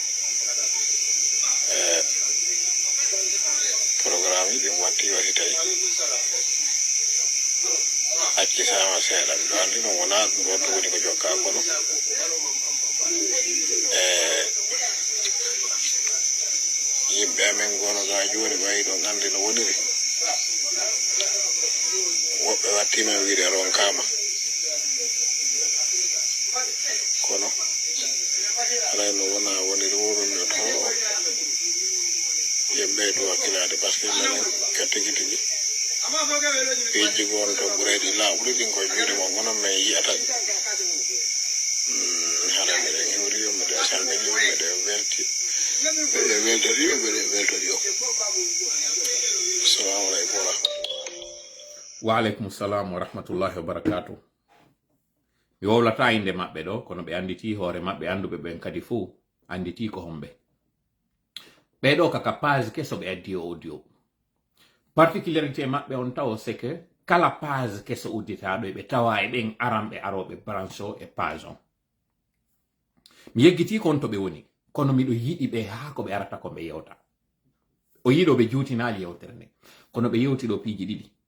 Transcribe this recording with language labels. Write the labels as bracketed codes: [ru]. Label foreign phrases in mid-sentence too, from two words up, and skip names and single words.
[ff] programme ɗin watti wasi tawi acci sama seeɗa miɗo andi ɗum wona ɗum ɗo woni ko jokka kono yimɓe amen gono ga joni ɓayi ɗon andi no woniri woɓɓe wattima wiide ronkama kono arayno wona woniri wurumi to yimɓe to hakkilade [fr] par ce que [ff] minen ka tigi tigi piiji gono to ɓureyɗi laaɓuɗi ɗin koye juuɗe mon gono min yiyata hara miɗen hewriyo miɗen salminiyo miɗen welti miɗen weltoriyo miɗen weltoriyo [ar] السلام عليكم ورحمة الله وعليكم السلام ورحمة الله وبركاته [ff] mi wowlata inde maɓɓe ɗo kono ɓe anditi hoore maɓɓe anduɓe ɓen kadi fuu anditi ko homɓe ɓeɗo kaka page keso ɓe addi audio particularité maɓɓe on taw [fr] c'est que [ff] kala page keso udditaɗo ɓe tawa e ɓen aranɓe aroɓe branche o e page on mi yeggiti kon to ɓe woni kono miɗo yiɗi ɓe ha ko ɓe arata ko ɓe yewta o yiɗo ɓe juutinali yewtere nde kono ɓe yewti ɗo piiji ɗiɗi